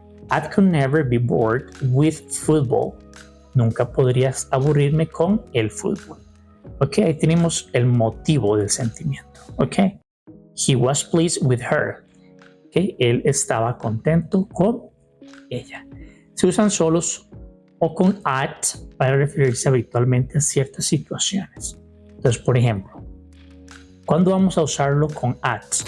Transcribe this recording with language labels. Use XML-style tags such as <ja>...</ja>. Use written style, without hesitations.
<en>I could never be bored with football.</en> <es>Nunca podrías aburrirme con el fútbol. Ok, ahí tenemos el motivo del sentimiento.</es> <en>Ok, he was pleased with her.</en> <es>Ok, él estaba contento con ella. Se usan solos o con at para referirse habitualmente a ciertas situaciones. Entonces, por ejemplo, ¿cuándo vamos a usarlo con at?</es>